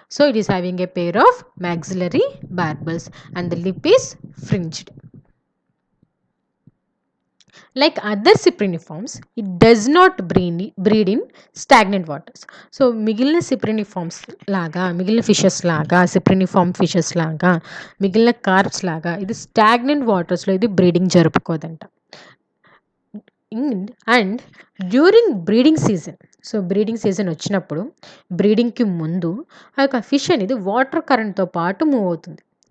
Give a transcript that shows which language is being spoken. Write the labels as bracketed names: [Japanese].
[English] So it is having a pair of maxillary barbels and the lip is fringed. Like other Cypriniformes, it does not breed in stagnant waters. [Telugu] So మిగిలిన Cypriniformes లాగా, మిగిలిన fishes లాగా, Cypriniform fishes లాగా, మిగిలిన corps లాగా ఇది stagnant వాటర్స్లో ఇది breeding జరుపుకోదంట. And during breeding season, so breeding season వచ్చినప్పుడు బ్రీడింగ్కి ముందు ఆ యొక్క ఫిష్ అనేది వాటర్ కరెంట్తో పాటు మూవ్ అవుతుంది.